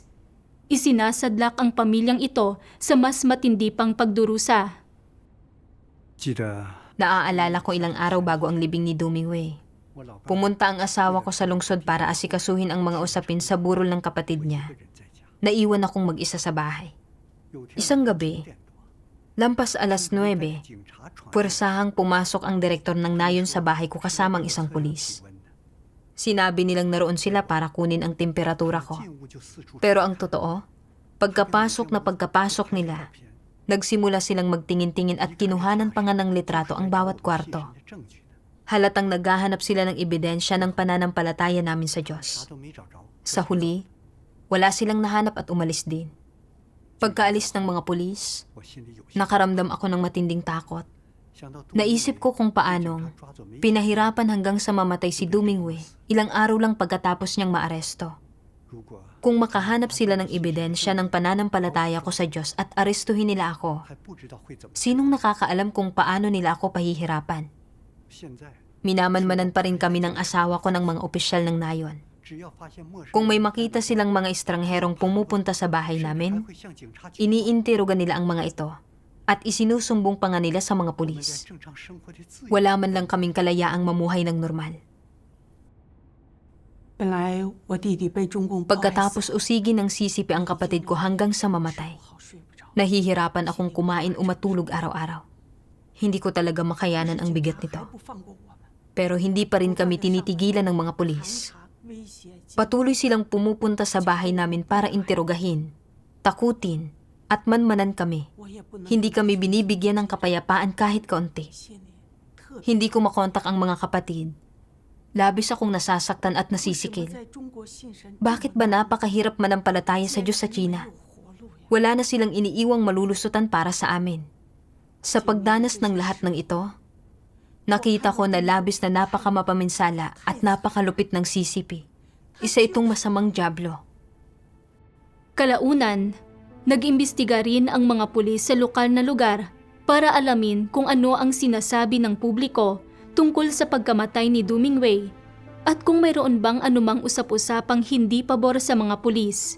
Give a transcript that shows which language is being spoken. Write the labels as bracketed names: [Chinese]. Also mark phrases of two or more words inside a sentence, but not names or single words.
[Filipino] Isinasadlak ang pamilyang ito sa mas matindi pang pagdurusa. [Chinese] 记得 [Filipino] Naaalala ko ilang araw bago ang libing ni Dumingwei. [Chinese] 我老伴 [Filipino] Pumunta ang asawa ko sa lungsod para asikasuhin ang mga usapin sa burol ng kapatid niya. [Chinese] 人在家， [Filipino] Naiwan akong mag-isa sa bahay. [Chinese] 有天 [Filipino] Isang gabi, [Chinese] 9点多 [Filipino] lampas alas 9, [Chinese] 警察传 [Filipino] puwersahang pumasok ang direktor ng nayon sa bahay ko kasama ang isang pulis. Sinabi nilang naroon sila para kunin ang temperatura ko. [Chinese] 进屋就四处 [Filipino] Pero ang totoo, pagkapasok nila, nagsimula silang magtingin-tingin at kinuhanan pa nga ng litrato ang bawat kwarto. [Chinese] 证据呢， [Filipino] Halatang naghahanap sila ng ebidensya ng pananampalataya namin sa [Chinese] 啥 [Filipino] Diyos. [Chinese] 都没找着。 [Filipino] Sa huli, wala silang nahanap at umalis din. Pagkaalis ng mga pulis, [Chinese] 我心里有些 [Filipino] nakaramdam ako ng matinding takot. [Chinese] 想到 [Filipino] Naisip ko kung paanong pinahirapan hanggang sa mamatay si Dumingwei ilang araw lang pagkatapos niyang maaresto. [Chinese] 如果 [Filipino] Kung makahanap sila ng ebidensya ng pananampalataya ko sa Diyos at arestuhin nila ako, [Chinese] 还不知道会怎么， [Filipino] sinong nakakaalam kung paano nila ako pahihirapan? [Chinese] 现在 [Filipino] Minamanmanan pa rin kami ng asawa ko ng mga opisyal ng nayon. [Chinese] 只要发现陌生 [Filipino] Kung may [Chinese] 人 [Filipino] makita silang mga estrangherong pumupunta sa bahay [Chinese] 还 [Filipino] namin, [Chinese] 会向警察 [Filipino] iniinteroga nila ang mga ito at isinusumbong pa nga nila sa mga [Chinese] 我们连 [Filipino] pulis. [Chinese] 正常生活的自由。 [Filipino] Wala man lang kaming kalayaang mamuhay ng normal. [Chinese] 本来我弟弟被中共迫害死， [Filipino] Pagkatapos usigin ng sisipi ang kapatid ko hanggang sa mamatay, [Chinese] 好睡不着。 [Filipino] nahihirapan akong kumain o matulog araw-araw. Hindi ko talaga makayanan ang bigat [Chinese] 还 [Filipino] nito. [Chinese] 不放过我们， [Filipino] Pero hindi pa rin kami tinitigilan ng mga pulis. [Chinese] 威胁、 [Filipino] Patuloy silang pumupunta sa bahay namin para interogahin, takutin, at manmanan kami. [Chinese] 我也不能 [Filipino] Hindi kami binibigyan ng kapayapaan kahit kaunti. [Chinese] 谢你，特别 [Filipino] Hindi ko makontak ang mga kapatid. Labis akong nasasaktan at [Chinese] 为什么 [Filipino] nasisikil. [Chinese] 在中国信神 [Filipino] Bakit ba napakahirap manampalataya sa Diyos sa China? [Chinese] 没有活路呀？ [Filipino] Wala na silang iniiwang malulusutan para sa amin. Sa pagdanas ng lahat ng ito, nakita ko na labis na napakamapaminsala at napakalupit ng CCP. Isa itong masamang dyablo. Kalaunan, nag-imbestiga rin ang mga pulis sa lokal na lugar para alamin kung ano ang sinasabi ng publiko tungkol sa pagkamatay ni Dumingwei at kung mayroon bang anumang usap-usapang hindi pabor sa mga pulis.